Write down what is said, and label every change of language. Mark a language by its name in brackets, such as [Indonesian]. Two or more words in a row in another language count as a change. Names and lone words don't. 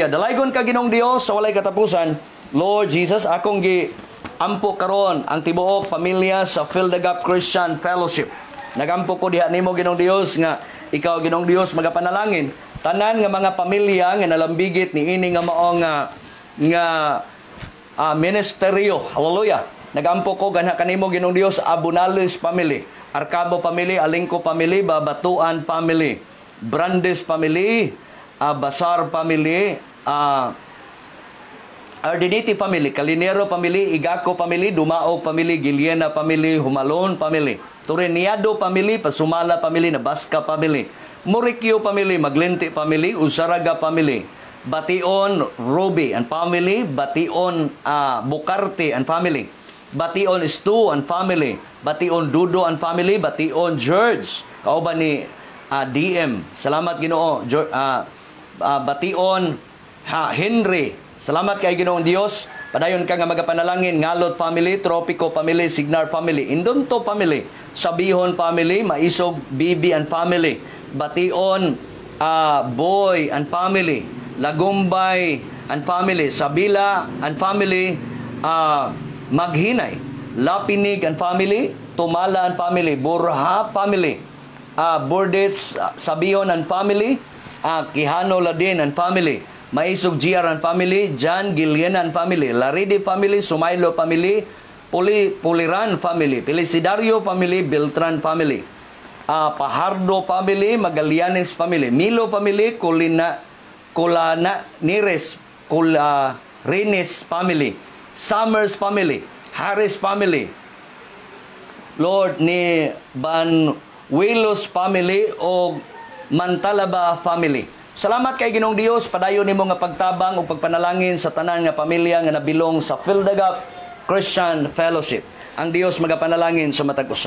[Cebuano] Dalaygon ka Ginoong Dios sa walay katapusan. [English] Lord Jesus, [Cebuano] akong giampo karon ang tibuok pamilya sa Field the Gap Christian Fellowship Nagampo ko diha nimo Ginoong Dios nga ikaw Ginoong Dios magapanalangin tanan nga mga pamilya nga nalambigit ni ini nga mao nga ministeryo. Hallelujah. Nagampo ko ganha kanimo Ginoong Dios Abunales family, Arcabo family, Alingco family, Babatuan family, Brandes family, Basar family, Ardiniti family, Calinero family, Igaco family, Dumao family, Giliena family, Humalon family, Tureniado family, Pasumala family, Nabasca family, Murikyo family, Maglente family, Usaraga family, Bation Ruby [English] and family, [Cebuano] Bation Bukarte [English] and family, [Cebuano] Bation Stu [English] and family, [Cebuano] Bation Dudo [English] and family, [Cebuano] Bation George, kauban ni DM. Salamat Ginoo. Bation Henry. Salamat kay Ginoong Dios. Padayon ka nga magapanalangin Ngalot family, Tropico family, Signar family, Indonto family, Sabihon family, Maisog Bibi [English] and family, [Cebuano] Bation Boy and family, Lagumbay [English] and family, [Cebuano] Sabila [English] and family, [Cebuano] Maghinay, Lapinig [English] and family, [Cebuano] Tumala [English] and family, [Cebuano] Burha family, Bordets Sabihon [English] and family, [Cebuano] Quijano Ladin and family, Maisog GR and family, John Giliena [English] and family, [Cebuano] Laridi family, Sumailo family, Puliran family, Felicidario family, Beltran family, Pajardo family, Magallanes family, Milo family, Colana Nires, Rines family, Summers family, Harris family, Lord ni Banuelos family o Mantalaba family. Salamat kay Ginoong Dios, padayon nimo nga pagtabang ug pagpanalangin sa tanan nga pamilya nga nabilong sa Fildagap Christian Fellowship. Ang Dios magapanalangin sa matag usa.